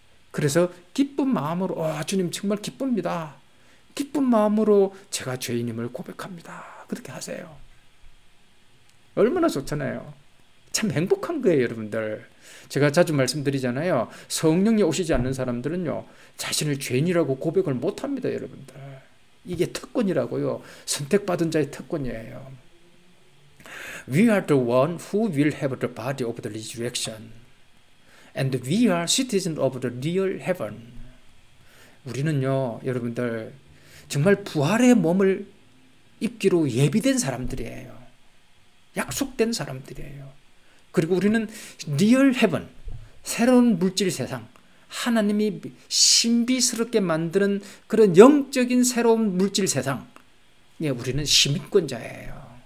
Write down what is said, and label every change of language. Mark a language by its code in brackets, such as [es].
[ko] 그래서 기쁜 마음으로 주님 정말 기쁩니다, 기쁜 마음으로 제가 죄인임을 고백합니다, 그렇게 하세요. 얼마나 좋잖아요. 참 행복한 거예요, 여러분들. 제가 자주 말씀드리잖아요. 성령이 오시지 않는 사람들은요, 자신을 죄인이라고 고백을 못합니다, 여러분들. 이게 특권이라고요. 선택받은 자의 특권이에요. [en] We are the one who will have the body of the resurrection, and we are citizens of the real heaven. [ko] 우리는요, 여러분들 정말 부활의 몸을 입기로 예비된 사람들이에요. 약속된 사람들이에요. 그리고 우리는 리얼 헤븐, 새로운 물질 세상, 하나님이 신비스럽게 만드는 그런 영적인 새로운 물질 세상, 우리는 시민권자예요.